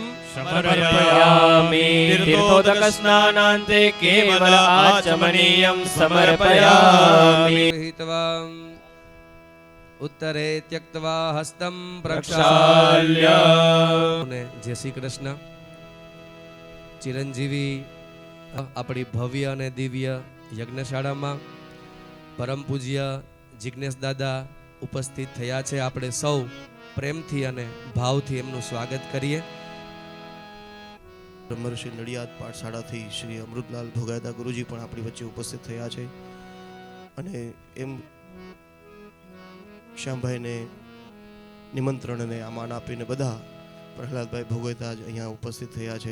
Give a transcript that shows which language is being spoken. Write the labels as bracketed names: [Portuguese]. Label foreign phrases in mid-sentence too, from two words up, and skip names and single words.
[Sanskrit] समर्पयामि तीर्थोदकस्नानान्ते केवल आचमनीयं समर्पयामि गृहीत्वा उत्तरे त्यक्त्वा हस्तं प्रक्षाल्य प्रक्षाल्य जय श्री कृष्ण [Gujarati] ચિરંજીવી આપણી ભવ્ય અને દિવ્ય યજ્ઞશાળામાં પરમ પૂજ્ય જિજ્ઞેશ દાદા ઉપસ્થિત થયા છે. આપણે સૌ પ્રેમથી અને ભાવથી એમનું સ્વાગત કરીએ. બ્રહ્મર્ષિ નડિયાદ પાઠશાળાથી શ્રી અમૃતલાલ ભોગાયતા ગુરુજી પણ આપણી વચ્ચે ઉપસ્થિત થયા છે અને એમ શ્યામભાઈને નિમંત્રણને આમાન આપીને બધા પ્રહલાદભાઈ ભોગાયતા જ અહીંયા ઉપસ્થિત થયા છે.